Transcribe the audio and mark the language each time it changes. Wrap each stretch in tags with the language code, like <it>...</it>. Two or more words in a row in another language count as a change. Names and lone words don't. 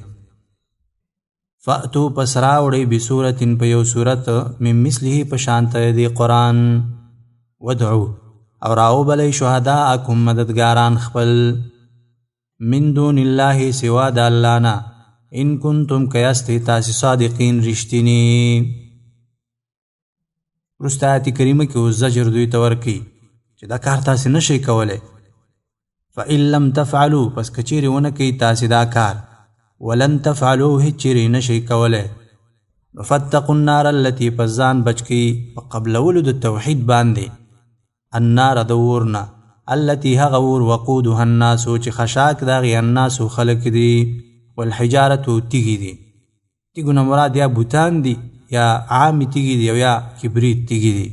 <ps>فأتو پس راوړئ بصورت په یو صورت</ps> <ar>من مثله</ar> <ps>په شانته دی قرآن، ودعو او راوبلئ شهداءکم مددګاران خپل،</ps> <ar>من دون الله</ar> <ps>سوا د الله نه،</ps> <ar>ان کنتم</ar> <ps>که یاستئ تاسې صادقین رښتیني. وروسته آیت کریمه کې اوس زجر دوی ته ورکوي چې دا کار تاسې نشئ کولی.</ps> <ar>فإن لم تفعلوا</ar> <ps>پس که چیرې ونه کوئ تاسې دا کار،</ps> <ar>ولن تفعلوا</ar> <ps>هیڅ چیرې نشئ کولی، نو</ps> <ar>فاتقوا النار التي</ar> <ps>پس ځان بچ کړئ په قبلولو د توحید باندې، النار د اور نه، التي هغه اور،</ps> <ar>وقودها الناس</ar> <ps>چې خشاک د هغې الناسو خلک دي، والحجارة تیږې دي. تیږو نه مراد یا بوتان دي یا عامې تیږې دي او یا کبریت تیږې دي.</ps>